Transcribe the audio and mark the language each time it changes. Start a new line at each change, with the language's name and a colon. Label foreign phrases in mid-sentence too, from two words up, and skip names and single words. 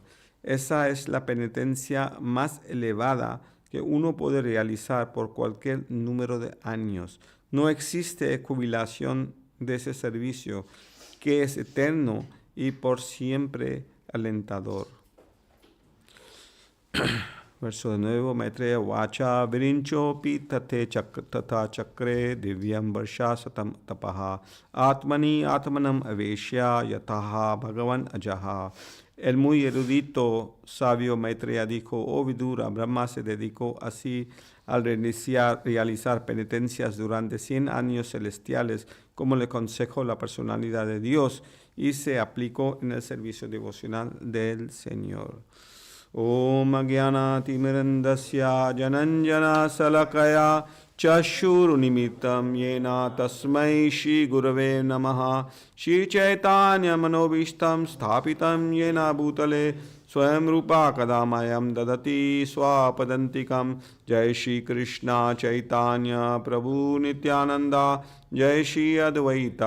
Spanish: Esa es la penitencia más elevada que uno puede realizar por cualquier número de años. No existe jubilación de ese servicio. que es eterno y por siempre alentador. Verso de nuevo,
Sanskrit: मैत्रेय उवाच विरिञ्चो अपि तथा चक्रे दिव्यं वर्ष शतं तपः आत्मनि आत्मानम् आवेश्य यथाह भगवान् अजः.
Spanish: El muy erudito sabio Maitreya dijo, oh Vidura, Brahma se dedicó así al realizar penitencias durante 100 años celestiales, como le aconsejó la personalidad de Dios, y se aplicó en el servicio devocional del Señor.
Sanskrit: ॐ अज्ञान तिमिरान्धस्य ज्ञानाञ्जन शलाकया चक्षुः उन्मीलितं येन तस्मै श्री गुरवे नमः श्री चैतन्य मनोऽभीष्टं स्थापितं येन भूतले स्वयं रूपः कदामह्यं ददाति स्वपदान्तिकम् जय श्री कृष्ण चैतन्य प्रभु नित्यानन्द जय श्री अद्वैत